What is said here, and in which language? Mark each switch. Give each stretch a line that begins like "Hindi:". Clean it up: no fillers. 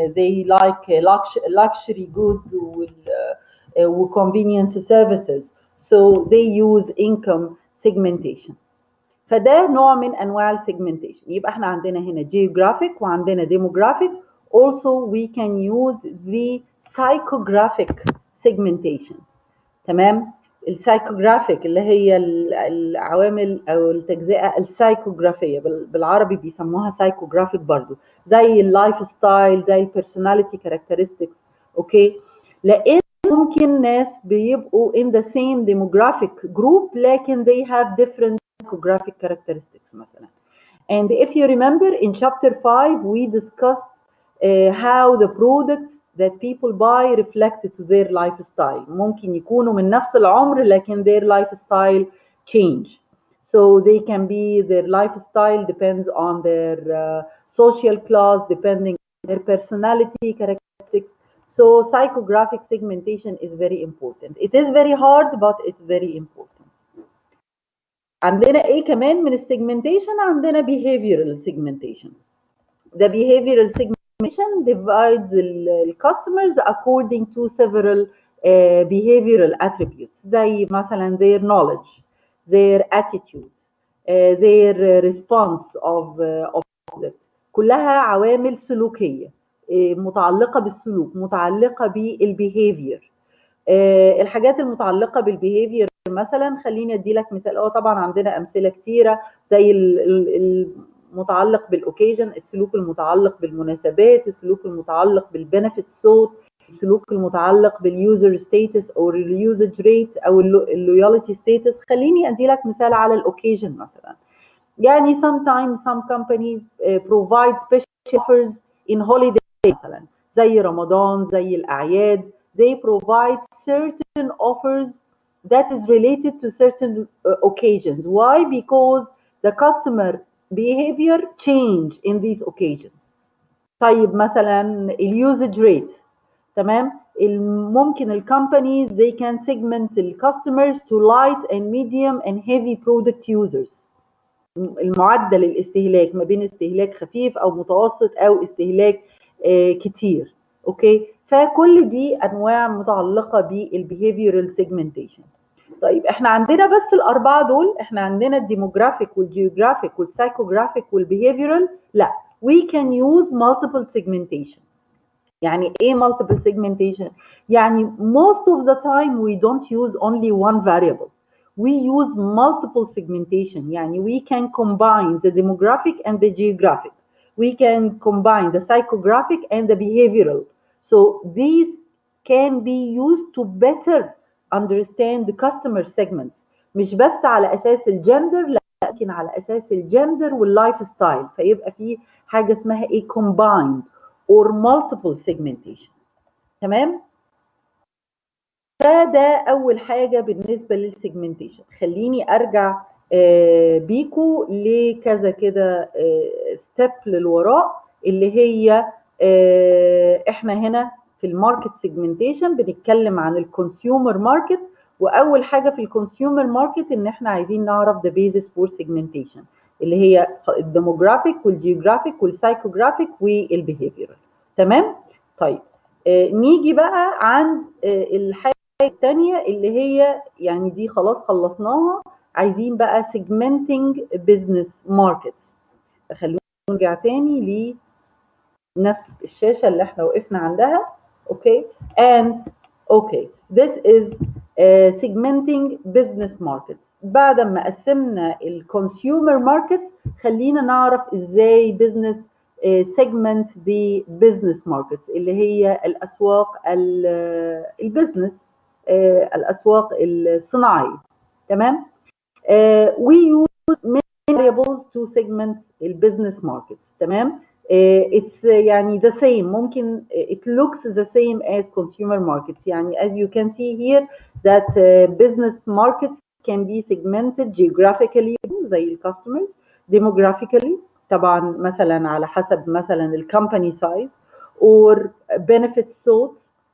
English: they like luxury goods و convenience services, so they use income segmentation.
Arabic: فده نوع من انواع السيجمنتيشن. يبقى احنا عندنا هنا geographic وعندنا demographic.
English: also we can use the psychographic segmentation.
Arabic: تمام. السايكوجرافيك اللي هي العوامل او التجزئه السايكوجرافيه، بالعربي بيسموها سايكوجرافيك برضو، زي اللايف ستايل، زي البيرسوناليتي كاركترستكس.
English: okay,
Arabic: لان ممكن ناس بيبقوا
English: in the same demographic group لكن they have different psychographic characteristics مثلا. And if you remember in chapter 5 we discussed how the products that people buy reflect to their lifestyle.
Arabic: ممكن يكونوا من نفس العمر لكن
English: their lifestyle change. So they can be, their lifestyle depends on their social class, depending on their personality characteristics. So psychographic segmentation is very important. It is very hard but it's very important.
Arabic: عندنا ايه كمان من السيجمنتيشن؟ عندنا behavioral segmentation.
English: The behavioral segmentation divides the customers according to several behavioral attributes
Arabic: زي مثلا
English: their knowledge, their attitude, their response of product.
Arabic: كلها عوامل سلوكية متعلقة بالسلوك، متعلقة بالbehavior. الحاجات المتعلقة بالbehavior مثلا، خليني ادي لك مثال. طبعا عندنا امثله كثيره زي المتعلق بالاوكيجن، السلوك المتعلق بالمناسبات، السلوك المتعلق بالبنفيت صوت، السلوك المتعلق باليوزر ستاتس او اليوزج ريت او اللويالتي ستاتس. خليني ادي لك مثال على الاوكيجن مثلا.
English: يعني sometimes some companies provide special offers in holiday مثلا
Arabic: زي رمضان، زي الاعياد.
English: they provide certain offers that is related to certain occasions. Why? Because the customer behavior change in these occasions.
Arabic: طيب مثلا اليوزج ريت، تمام. ممكن الكومبانيز
English: they can segment the customers to light and medium and heavy product users.
Arabic: المعدل الاستهلاك ما بين استهلاك خفيف او متوسط او استهلاك كتير. اوكي، فكل دي انواع متعلقه بالبيهيفيورال سيجمنتيشن. طيب احنا عندنا بس الاربعه دول؟ احنا عندنا الديموغرافيك والجيوغرافيك والسايكوجرافيك والبيهيفيورال؟ لا،
English: we can use multiple segmentation.
Arabic: يعني ايه
English: multiple segmentation؟ يعني most of the time we don't use only one variable. We use multiple segmentation. يعني we can combine the demographic and the geographic. We can combine the psychographic and the behavioral. So these can be used to better understand the customer segments.
Arabic: مش بس على اساس الجندر، لكن على اساس الجندر واللايف ستايل. فيبقى في حاجه اسمها ايه
English: combined or multiple segmentation.
Arabic: تمام. فده اول حاجه بالنسبه للسيجمنتيشن. خليني ارجع بيكو لكذا كده ستيب للوراء، اللي هي احنا هنا في الماركت سيجمنتيشن بنتكلم عن الكونسيومر ماركت. واول حاجه في الكونسيومر ماركت ان احنا عايزين نعرف ذا بيزس فور سيجمنتيشن، اللي هي الديموغرافيك والجيوغرافيك والسايكوجرافيك والبيهيفيرال. تمام. طيب نيجي بقى عند الحاجه الثانيه اللي هي يعني دي خلاص خلصناها. عايزين بقى
English: segmenting business markets.
Arabic: خلونا نرجع تاني لنفس الشاشه اللي احنا وقفنا عندها.
English: Okay and okay this is segmenting business markets.
Arabic: بعد ما قسمنا الكونسيومر ماركتس خلينا نعرف ازاي
English: business segment the business markets
Arabic: اللي هي الاسواق البزنس، الاسواق الصناعيه. تمام.
English: we use many variables to segment البزنس markets.
Arabic: تمام.
English: it's يعني the same. ممكن it looks the same as consumer markets. يعني as you can see here that business markets can be segmented geographically زي customers, demographically
Arabic: طبعا مثلا على حسب مثلا
English: الكومباني size or benefit sorts